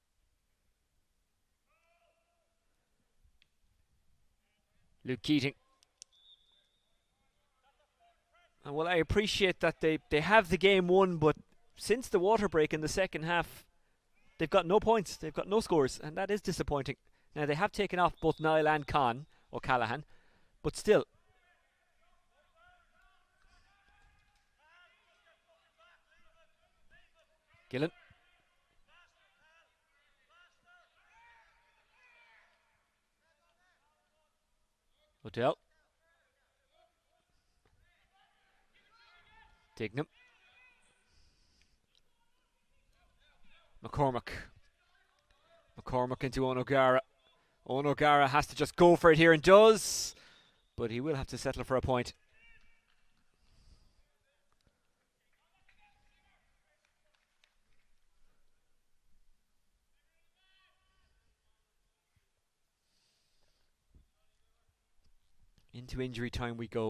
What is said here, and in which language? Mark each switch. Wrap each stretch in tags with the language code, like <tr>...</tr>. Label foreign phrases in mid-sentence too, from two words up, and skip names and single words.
<en>Luke Keating Well, I appreciate that they have the game won, but since the water break in the second half, they've got no points, they've got no scores, and that is disappointing. Now, they have taken off both Niall and Khan, or Callahan, but still. Gillen. Odell. Dignam. McCormack. McCormack into Owen O'Gara. Owen O'Gara has to just go for it here and does, but he will have to settle for a point. Into injury time we go.</en>